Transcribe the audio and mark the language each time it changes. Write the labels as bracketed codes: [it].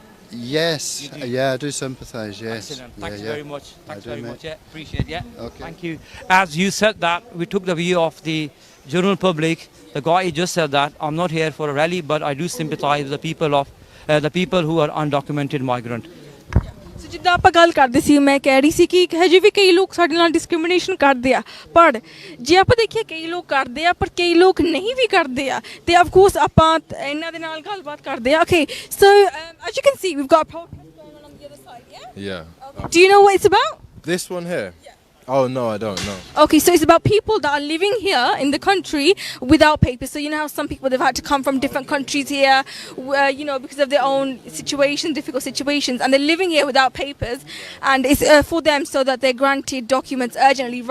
[en] Yes, I do sympathise. Yes. Excellent. Thanks very much. Yeah, appreciate. Yeah. Okay. Thank you. As you said that, we took the view of the general public. The guy just said that I'm not here for a rally, but I do sympathise with the people who are undocumented migrant. [pa] ਜਿੱਦਾਂ ਆਪਾਂ ਗੱਲ ਕਰਦੇ ਸੀ, ਮੈਂ ਕਹਿ ਰਹੀ ਸੀ ਕਿ ਹਜੇ ਵੀ ਕਈ ਲੋਕ ਸਾਡੇ ਨਾਲ ਡਿਸਕ੍ਰਿਮੀਨੇਸ਼ਨ ਕਰਦੇ ਆ, ਪਰ ਜੇ ਆਪਾਂ ਦੇਖੀਏ ਕਈ ਲੋਕ ਕਰਦੇ ਆ ਪਰ ਕਈ ਲੋਕ ਨਹੀਂ ਵੀ ਕਰਦੇ ਆ। ਤੇ ਆਫ ਕੋਰਸ ਆਪਾਂ ਇਹਨਾਂ ਦੇ ਨਾਲ ਗੱਲਬਾਤ ਕਰਦੇ ਆ। [en] Okay, so as you can see we've got a protest going on the other side. Yeah. Okay. Do you know what it's about? This one here? Oh no, I don't know. Okay, so it's about people that are living here in the country without papers. So you know how some people, they've had to come from different countries here, because of their own situations, difficult situations, and they're living here without papers, and it's for them so that they're granted documents urgently.